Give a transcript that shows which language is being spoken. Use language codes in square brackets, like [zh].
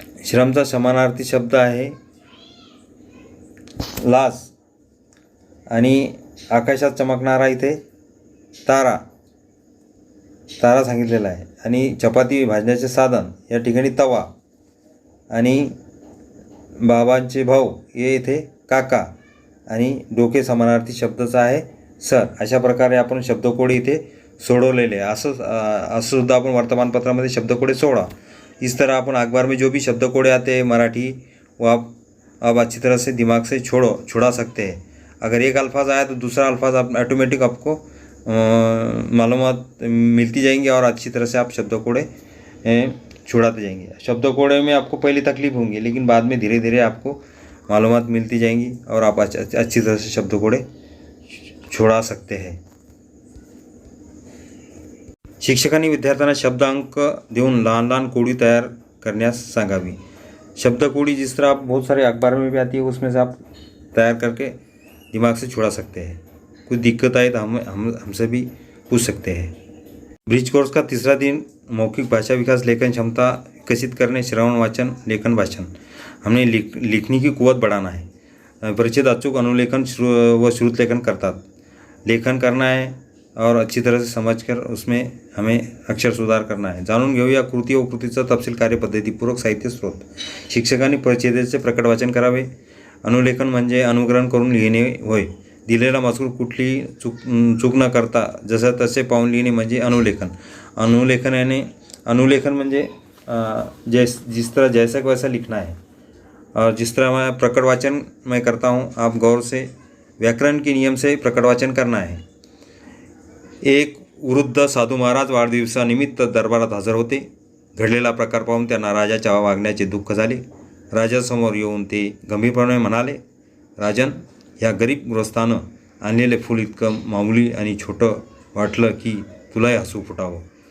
[mr] श्रमचा समानार्थी शब्द आहे लास, आणि आकाशात चमकणारा इथे तारा सांगितलेला आहे, आणि चपाती भाजण्याचे साधन या ठिकाणी तवा, आणि बाबांचे भाऊ हे इथे काका, आणि डोके समानार्थी शब्दाचा आहे सर. अशा प्रकारे आपण शब्दकोडे इथे सोडवलेले आहे. असं सुद्धा आपण वर्तमानपत्रामध्ये शब्दकोडे सोडा. [hi] इस तरह अपन अखबार में जो भी शब्दकोडे आते हैं मराठी, वो आप अच्छी तरह से दिमाग से छुड़ा सकते हैं. अगर एक अल्फाज आया तो दूसरा अल्फाज आप ऑटोमेटिक आपको मालूमात मिलती जाएंगी और अच्छी तरह से आप शब्दकोडे छुड़ाते जाएंगे. शब्दकोडे में आपको पहली तकलीफ होंगी, लेकिन बाद में धीरे धीरे आपको मालूमात मिलती जाएंगी और आप अच्छी तरह से शब्दकोडे छुड़ा सकते हैं. [mr] शिक्षकांनी विद्यार्थ्यांना शब्दांक देऊन लहान लहान कोडी तैयार करण्यास सांगावी. [hi] शब्दकोडी जिस तरह आप बहुत सारे अखबार में भी आती है, उसमें से आप तैयार करके दिमाग से छुड़ा सकते हैं. कुछ दिक्कत आए तो हमसे भी पूछ सकते हैं. ब्रिज कोर्स का तीसरा दिन मौखिक भाषा विकास, लेखन क्षमता विकसित करने, श्रवण वाचन लेखन भाषण. हमने लिखने की कुवत बढ़ाना है. [mr] परिचित अचूक अनुलेखन व श्रुत लेखन करतात. [hi] लेखन करना है और अच्छी तरह से समझकर उसमें हमें अक्षर सुधार करना आहे. [mr] जाणून घेऊया कृती व कृतीचा तपशील, कार्यपद्धती, पूरक साहित्य स्रोत. शिक्षकांनी परिच्छेदाचे प्रकट वाचन करावे. अनुलेखन म्हणजे अनुकरण करून लिहिणे होय. दिलेला मजकूर कुठली चूक न करता जसं तसे पाहून लिहिणे म्हणजे अनुलेखन. अनुलेखन म्हणजे [hi] जिस तरह जैसा वैसा लिखना है. और जिस तरह मैं प्रकट वाचन मैं करता हूँ, आप गौर से व्याकरण के नियम से प्रकट वाचन करना है. [mr] एक वृद्ध साधू महाराज वाढदिवसानिमित्त दरबारात हजर होते. घडलेला प्रकार पाहून त्यांना राजाच्या वागण्याचे दुःख झाले. राजासमोर येऊन ते गंभीरपणे म्हणाले, राजन, ह्या गरीब गृहस्थानं आणलेले फूल इतकं मामूली आणि छोटं वाटलं की तुलाही हसू फुटावं.